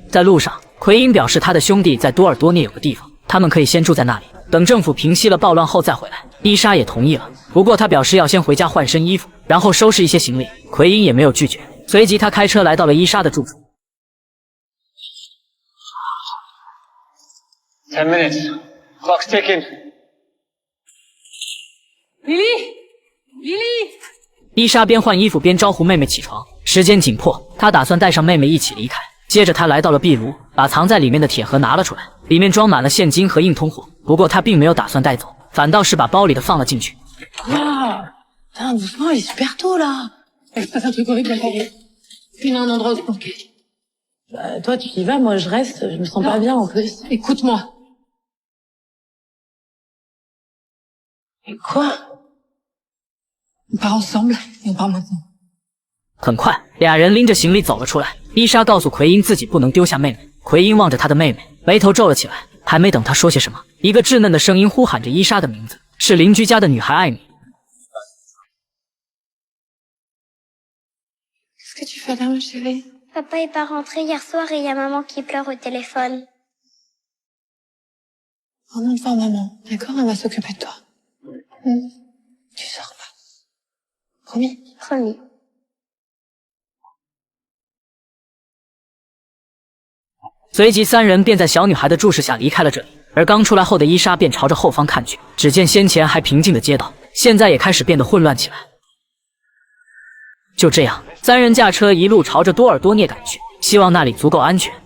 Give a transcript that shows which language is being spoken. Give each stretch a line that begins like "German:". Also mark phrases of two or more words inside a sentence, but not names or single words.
Chinese: 在路上，奎因表示他的兄弟在多尔多涅有个地方，他们可以先住在那里，等政府平息了暴乱后再回来。伊莎也同意了，不过他表示要先回家换身衣服，然后收拾一些行李。奎因也没有拒绝，随即他开车来到了伊莎的住处。
English: 10 minutes. Clock's ticking. Lily，
Chinese: 伊莎边换衣服边招呼妹妹起床，时间紧迫，她打算带上妹妹一起离开。接着她来到了壁炉，把藏在里面的铁盒拿了出来，里面装满了现金和硬通货。不过她并没有打算带走，反倒是把包里的放了进去。
French: Putain, doucement, il est super tôt là. Il se passe un truc horrible à Paris. Puis il y a un endroit où se planquer. Bah, toi, tu y vas, moi je reste, je me sens pas bien en plus. Écoute-moi. Et quoi? On part ensemble et on part maintenant.
Chinese: 很快，俩人拎着行李走了出来。伊莎告诉奎因自己不能丢下妹妹。奎因望着他的妹妹，眉头皱了起来。还没等他说些什么，一个稚嫩的声音呼喊着伊莎的名字，是邻居家的女孩艾米。
French: Qu'est-ce que tu fais là, ma chérie? Papa est pas rentré hier soir et il y a maman qui pleure au téléphone. Pendant devant maman, d'accord? Elle va s'occuper de toi. Tu sors pas. Promis? Promis.
Chinese: 随即三人便在小女孩的注视下离开了这里。而刚出来后的伊莎便朝着后方看去，只见先前还平静的街道，现在也开始变得混乱起来。就这样，三人驾车一路朝着多尔多涅赶去，希望那里足够安全。